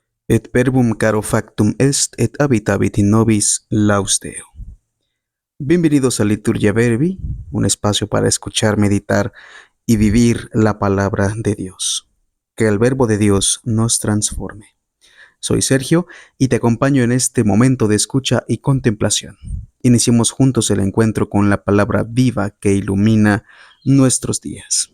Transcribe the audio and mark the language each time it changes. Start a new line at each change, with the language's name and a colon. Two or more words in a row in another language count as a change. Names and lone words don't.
Latin: Et verbum caro factum est, et habitabit in nobis laus Deo.
Spanish: Bienvenidos a Liturgia Verbi, un espacio para escuchar, meditar y vivir la palabra de Dios. Que el Verbo de Dios nos transforme. Soy Sergio y te acompaño en este momento de escucha y contemplación. Iniciemos juntos el encuentro con la palabra viva que ilumina nuestros días.